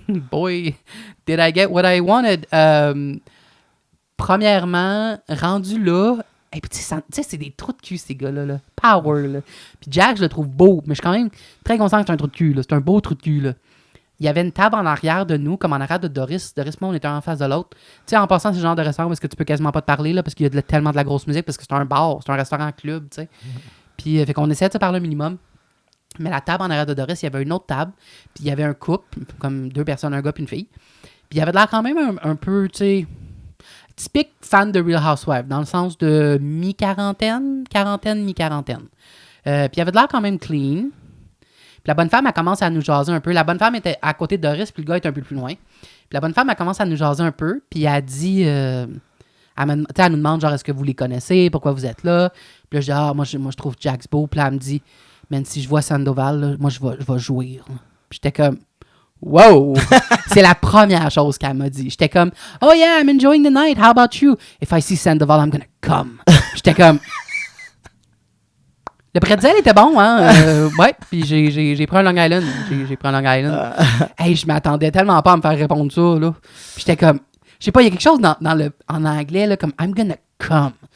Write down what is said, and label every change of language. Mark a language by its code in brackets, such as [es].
[en] Boy, did I get what I wanted? [fr] Premièrement, rendu là, et puis tu sais, c'est des trous de cul, ces gars-là. Là. Power, là. Puis Jack, je le trouve beau, mais je suis quand même très conscient que c'est un trou de cul. Là. C'est un beau trou de cul. Là. Il y avait une table en arrière de nous, comme en arrière de Doris. Doris, moi, on était en face de l'autre. Tu sais, en passant, c'est le genre de restaurant où est-ce que tu peux quasiment pas te parler, là, parce qu'il y a tellement de la grosse musique, parce que c'est un bar, c'est un restaurant-club, tu sais. Puis, fait qu'on essayait de se parler un minimum. Mais la table en arrière de Doris, il y avait une autre table, puis il y avait un couple, comme 2 personnes, un gars puis une fille. Puis il y avait de l'air quand même un peu, tu sais... typique fan de Real Housewives, dans le sens de mi-quarantaine, mi-quarantaine. Puis il avait de l'air quand même clean. Puis la bonne femme, elle commence à nous jaser un peu. La bonne femme était à côté de Doris, puis le gars était un peu plus loin. Puis la bonne femme, elle commence à nous jaser un peu, puis elle dit... elle nous demande, genre, est-ce que vous les connaissez? Pourquoi vous êtes là? Puis là, je dis, moi, je trouve Jax beau. Puis là, elle me dit, man, si je vois Sandoval, là, moi, je vais jouir. Puis j'étais comme... Wow! C'est la première chose qu'elle m'a dit. J'étais comme, [en] oh yeah, I'm enjoying the night. How about you? If I see Sandoval, I'm gonna come. [fr] J'étais comme, le pretzel était bon, hein? Ouais, puis j'ai pris un Long Island. J'ai pris un Long Island. Hey, je m'attendais tellement pas à me faire répondre ça, là. Puis j'étais comme, je sais pas, il y a quelque chose en anglais, là, comme [en] I'm gonna come.